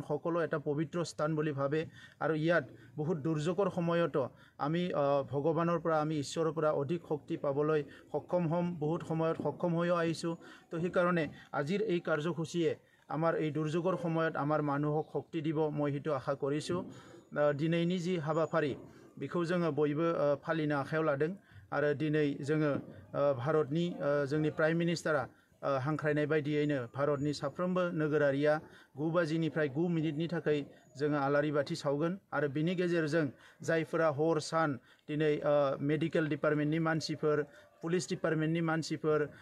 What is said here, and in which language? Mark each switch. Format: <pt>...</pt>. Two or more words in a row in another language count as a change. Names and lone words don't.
<as>সকলো এটা পবিত্ৰ স্থান বুলি ভাবে আৰু ইয়াত বহুত দুৰ্যোগৰ সময়তো আমি ভগৱানৰ পৰা আমি ঈশ্বৰৰ পৰা অধিক শক্তি পাবলৈ সক্ষম হ'ম বহুত সময়ত সক্ষম হৈও আহিছোঁ তো সেইকাৰণে আজিৰ এই কাৰ্যসূচীয়ে আমাৰ এই দুৰ্যোগৰ সময়ত আমাৰ মানুহক শক্তি দিব মই সেইটো আশা কৰিছোঁ</as> <brx>দিনैनि যি हाबाफारि बेखौ जोङो बयबो फालिनो आखायाव लादों आरो दिनै जोङो भारतनि जोंनि</brx> <en>prime minister</en> <brx>हांख्रायनाय बायदियैनो भारतनि साफ्रोमबो नोगोरारिया 9 बाजिनिफ्राय 9 मिनिटनि थाखाय जोङो आलारि बाथि सावगोन आरो बिनि गेजेरजों जायफोरा हर सान दिनै</brx> <en>medical department</en> <brx>मानसिफोर</brx> <en>police department</en> <brx>मानसिफोर</brx>